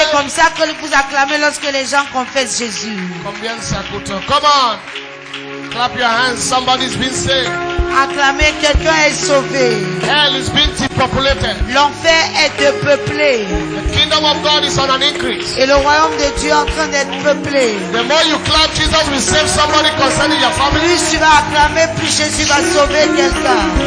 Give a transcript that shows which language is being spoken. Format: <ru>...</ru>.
<fr>c'est comme ça que vous acclamez lorsque les gens confessent Jésus? Combien de Sakuto?</fr> <en>Come on. Clap your hands. Somebody's been saved.</en> <fr>Acclamez, quelqu'un est sauvé.</fr> <en>Hell is being depopulated.</en> <fr>L'enfer est depeuplé.</fr> <en>The kingdom of God is on an increase.</en> <fr>Et le royaume de Dieu est en train d'être peuplé.</fr> <en>The more you clap, Jesus will save somebody concerning your family.</en> <fr>Plus tu vas acclamer, plus Jésus va sauver quelqu'un.</fr>